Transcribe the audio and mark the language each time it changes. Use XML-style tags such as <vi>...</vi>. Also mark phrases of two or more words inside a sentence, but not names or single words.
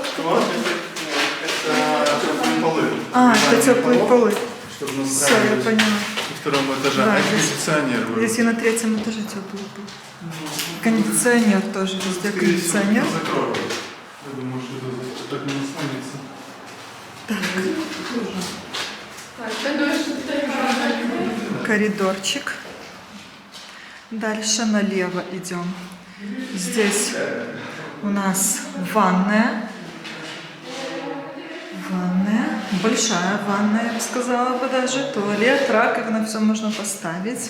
<ru>Вот, это теплые полы. А, это теплые полы. Чтобы нас Все, я поняла. на втором этаже. Да, А здесь- кондиционер. Здесь и на третьем этаже теплые полы. Кондиционер тоже везде, кондиционер. Закрою. Я думаю, что это так не останется.</ru> <pl>Tak, będą jeszcze tutaj</pl> <ru>Коридорчик. Дальше налево идем. Здесь у нас ванная. Ванная. Большая ванная, я бы сказала бы даже. Туалет, раковина, все можно поставить.</ru>